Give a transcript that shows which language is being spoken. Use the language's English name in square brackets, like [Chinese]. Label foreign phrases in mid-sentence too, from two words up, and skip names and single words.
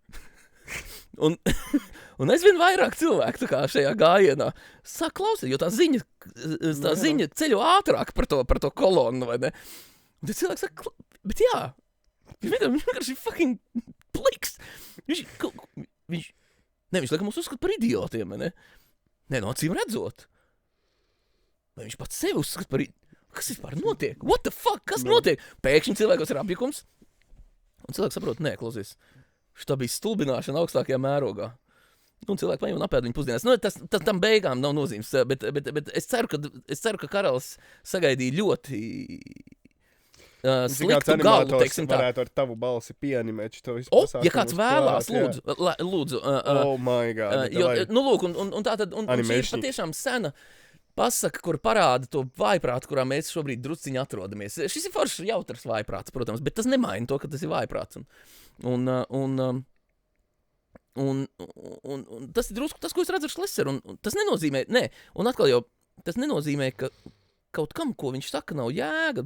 [Latvian] Un aizvien vairāk cilvēku tā kā šajā gājienā sāk klausīt, jo tā ziņa ceļo ātrāk par to kolonu, vai ne? Un tad cilvēks saka, bet jā, viņš vienkārši fucking pliks. Viņš laikam mūs uzskata par idiotiem, vai ne? Nē, no acīm redzot. Vai viņš pats sevi uzskata par Kas vispār notiek? [English] What the fuck? [Latvian] Kas notiek? Pēkšņi cilvēkos ir apjukums. Un cilvēks saprot, nē, klausies. Šitā bija stulbināšana augstākajā mērogā. Un cilvēki paņem un apēd viņu pusdienās. Nu, tas tam beigām nav nozīmes, bet es ceru, ka karalis sagaidīja ļoti sliktu galu, teiksim tā. Varētu ar tavu balsi pieanimēt šo visu pasākumu. Ja kāds vēlās, lūdzu. [English] Oh my God. [Latvian] Nu, lūk, un tā tad, un šī ir patiešām sena pasaka, kur parāda to vājprātu, kurā mēs šobrīd drusciņi atrodamies. Šis ir foršs jautrs vājprāts, protams, bet tas nemaina to, ka tas ir vājprāts. Un tas ir drusku tas, ko es redzu ar Šleseru, un tas nenozīmē, un atkal jau, tas nenozīmē, ka kaut kam, ko viņš saka, nav jēga.